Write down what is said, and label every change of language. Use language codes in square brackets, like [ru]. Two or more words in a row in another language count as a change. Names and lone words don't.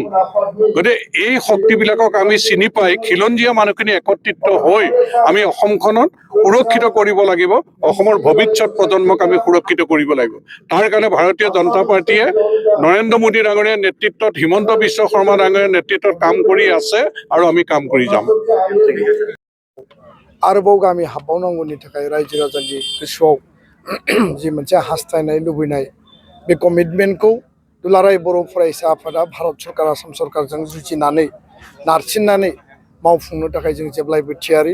[as] গতিকে এই শক্তিবিলাকক আমি চিনি পাই খিলঞ্জীয়া মানুহখিনি একত্ৰিত হৈ আমি অসমখনত সুৰক্ষিত কৰিব লাগিব, অসমৰ ভৱিষ্যত প্ৰজন্মক আমি সুৰক্ষিত কৰিব লাগিব। তাৰ কাৰণে ভাৰতীয় জনতা পাৰ্টীয়ে নৰেন্দ্ৰ মোদী ডাঙৰীয়াৰ নেতৃত্বত, হিমন্ত বিশ্ব শৰ্মা ডাঙৰীয়াৰ নেতৃত্বত কাম কৰি আছে আৰু আমি কাম কৰি যাম। [brx] आरोबाव गामि हाबबावनांगौनि थाखाय रायजो राजानि गोसोआव जि मोनसे हास्थायनाय लुबैनाय बे कमिटमेन्टखौ दुलाराय बर' फरायसा आफादा भारत सरकार आसाम सरकारजों जुजिनानै नारसिननानै मावफुंनो थाखाय जों जेब्लायबो थियारि।